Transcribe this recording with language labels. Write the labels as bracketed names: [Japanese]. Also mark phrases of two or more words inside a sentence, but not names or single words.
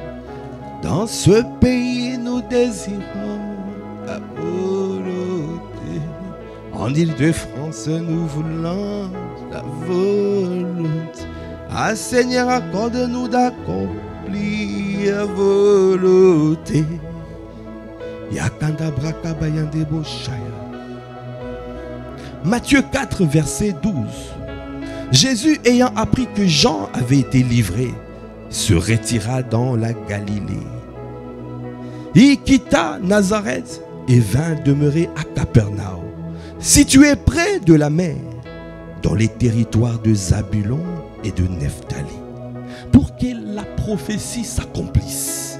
[French] Dans ce pays, nous désirons ta volonté. En Île-de-France, nous voulons ta volonté. Ah Seigneur, accorde-nous d'accomplir la volonté. Yakanda brakabayande boshaya. Matthieu 4, verset 12. Jésus, ayant appris que Jean avait été livré, se retira dans la Galilée. Il quitta Nazareth et vint demeurer à Capernaum, situé près de la mer, dans les territoires de Zabulon et de Nephtali, pour que la prophétie s'accomplisse.